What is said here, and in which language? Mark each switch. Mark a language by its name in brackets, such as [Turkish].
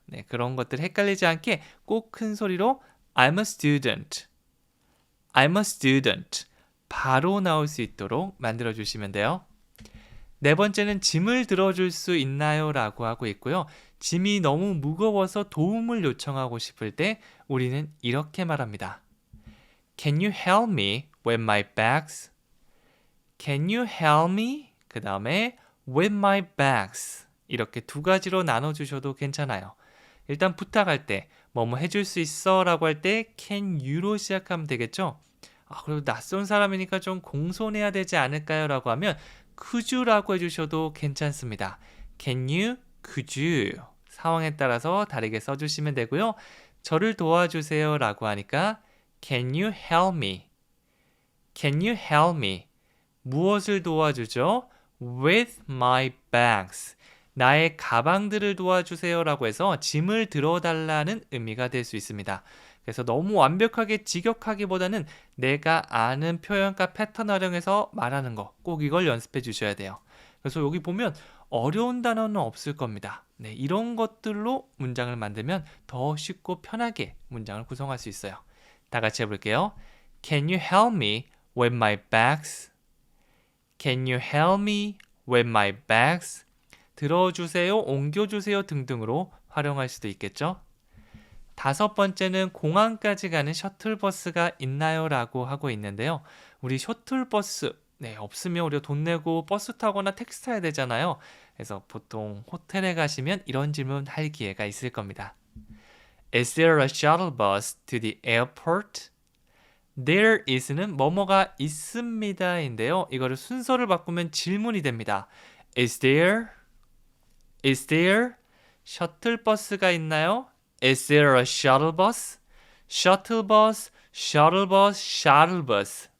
[Korean] 네, 그런 것들 헷갈리지 않게 꼭 큰 소리로 [English] I'm a student. I'm a student. [Korean] 바로 나올 수 있도록 만들어 주시면 돼요. 네 번째는 짐을 들어줄 수 있나요? 라고 하고 있고요. 짐이 너무 무거워서 도움을 요청하고 싶을 때 우리는 이렇게 말합니다. [English] Can you help me with my bags? Can you help me? [Korean] 그 다음에 [English] with my bags. [Korean] 이렇게 두 가지로 나눠주셔도 괜찮아요. 일단 부탁할 때 뭐뭐 해줄 수 있어? 라고 할 때 [English] can you [Korean] 로 시작하면 되겠죠? 그리고 낯선 사람이니까 좀 공손해야 되지 않을까요? 라고 하면 [English] could you [Korean] 라고 해주셔도 괜찮습니다. [English] Can you, could you [Korean] 상황에 따라서 다르게 써주시면 되고요. 저를 도와주세요 라고 하니까 [English] Can you help me? Can you help me? [Korean] 무엇을 도와주죠? [English] With my bags. [Korean] 나의 가방들을 도와주세요 라고 해서 짐을 들어달라는 의미가 될 수 있습니다. 그래서 너무 완벽하게 직역하기보다는 내가 아는 표현과 패턴 활용해서 말하는 거 꼭 이걸 연습해 주셔야 돼요. 그래서 여기 보면 어려운 단어는 없을 겁니다. 네, 이런 것들로 문장을 만들면 더 쉽고 편하게 문장을 구성할 수 있어요. 다 같이 해볼게요. [English] Can you help me with my bags? Can you help me with my bags? [Korean] 들어주세요, 옮겨주세요 등등으로 활용할 수도 있겠죠. 다섯 번째는 공항까지 가는 셔틀버스가 있나요? 라고 하고 있는데요. 우리 셔틀버스 네, 없으면 우리가 돈 내고 버스 타거나 택시 타야 되잖아요. 그래서 보통 호텔에 가시면 이런 질문 할 기회가 있을 겁니다. [English] Is there a shuttle bus to the airport? There is [Korean] 는 뭐뭐가 있습니다인데요. 이거를 순서를 바꾸면 질문이 됩니다. [English] Is there? Is there? [Korean] 셔틀버스가 있나요? [English] Is there a shuttle bus? shuttle bus, shuttle bus, shuttle bus.